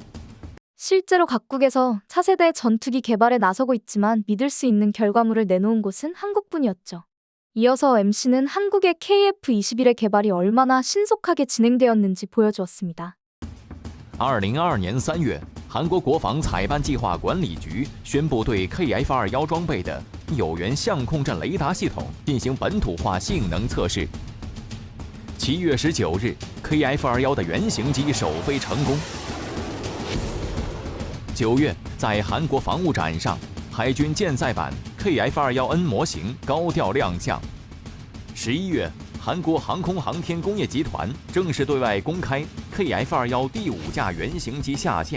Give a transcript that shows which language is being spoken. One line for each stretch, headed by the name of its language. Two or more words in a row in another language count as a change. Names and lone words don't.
Korean: 실제로 각국에서 차세대 전투기 개발에 나서고 있지만 믿을 수 있는 결과물을 내놓은 곳은 한국뿐이었죠. 이어서 MC는 한국의 KF-21의 개발이 얼마나 신속하게 진행되었는지 보여주었습니다.
Chinese: 2022 年3月，韩国国防采办计划管理局宣布对 KF-21装备的有源相控阵雷达系统进行本土化性能测试。7月19日 ，KF-21的原型机首飞成功。9月，在韩国防务展上，海军舰载版 KF-21N 模型高调亮相。11月，韩国航空航天工业集团正式对外公开 KF-21第5架原型机下线。